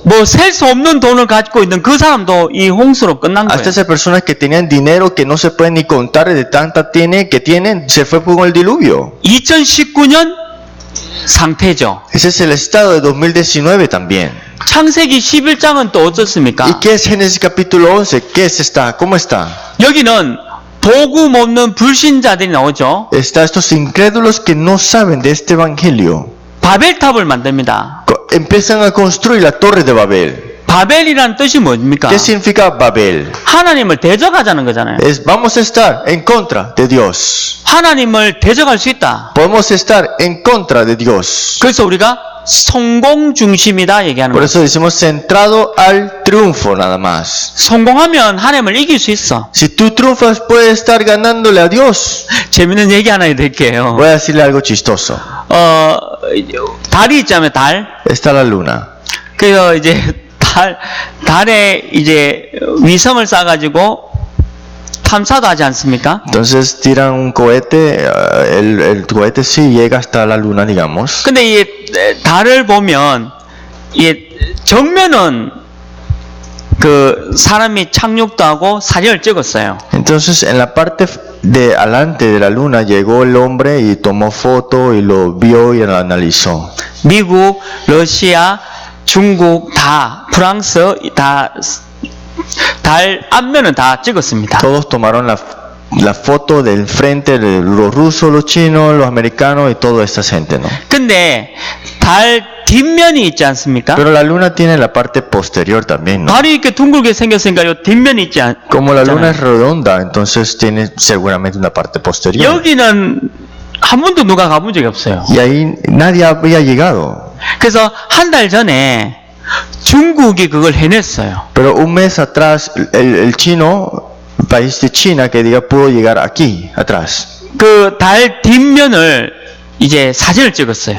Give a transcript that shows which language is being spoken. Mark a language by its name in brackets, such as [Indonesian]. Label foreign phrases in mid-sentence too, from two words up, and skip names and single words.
[Korean] 뭐 셀 수 없는 돈을 가지고 있는 그 사람도 이 홍수로 끝난 거예요. [Spanish] Hasta esas personas que tenían dinero que no se pueden ni contar de tanta que tienen, se fue con el diluvio. [Korean] 2019년 상태죠. [Spanish] Ese es el estado de 2019 también. [Korean] 창세기 11장은 또 어떻습니까? [Spanish] ¿Y qué es Génesis capítulo 11? ¿Qué es esta? ¿Cómo está? [Korean] 여기는 복음 없는 불신자들이 나오죠. [Spanish] Está estos incrédulos que no saben de este evangelio. [Korean] 바벨탑을 만듭니다. [Spanish] Empiezan a construir la torre de Babel. [Korean] 바벨이란 뜻이 뭡니까? [Spanish] ¿Qué significa Babel? [Korean] 하나님을 대적하자는 거잖아요. [Spanish] Es vamos a estar en contra de Dios. [Korean] 하나님을 대적할 수 있다. [Spanish] Podemos estar en contra de Dios. [Korean] 그래서 우리가 성공 중심이다 얘기하는 [Spanish] Por [Korean] 거예요. [Spanish] eso decimos centrado al triunfo nada más. [Korean] 성공하면 하나님을 이길 수 있어. [Spanish] Si tú triunfas, puedes estar ganándole a Dios. [Korean] 재밌는 얘기 하나 드릴게요. [Spanish] Voy a decirle algo chistoso. [Korean] 달이 있잖아요, 달. [Spanish] Está la luna. [Korean] 그래서 이제 달에 이제 위성을 쏴가지고 탐사도 하지 않습니까? [Spanish] Entonces tiran un cohete, el cohete sí llega hasta la luna, digamos. [Korean] 근데 이 달을 보면 이 정면은 그 사람이 착륙도 하고 사진을 찍었어요. [Spanish] Entonces en la parte de adelante de la luna llegó el hombre y tomó foto y lo vio y lo analizó. [Korean] 미국, 러시아, 중국 다 프랑스 다 달 앞면은 다 찍었습니다. [Spanish] Todos tomaron la foto del frente de los rusos, los chinos, los americanos y toda esta gente, ¿no? [Korean] 근데 달 뒷면이 있지 않습니까? [Spanish] Pero la luna tiene la parte posterior también, ¿no? [Korean] 달이 이렇게 둥글게 생겼으니까 요 뒷면이 있지 않잖아요. [Spanish] Como la luna es redonda, entonces tiene seguramente una parte posterior. [Korean] 여기는 한 번도 누가 가본 적이 없어요. [Spanish] Y ahí nadie había llegado. [Korean] 그래서 한 달 전에 중국이 그걸 해냈어요. [Spanish] Pero un mes atrás, el chino, el país de China, que diga, pudo llegar aquí, atrás. [Korean] 그 달 뒷면을 이제 사진을 찍었어요.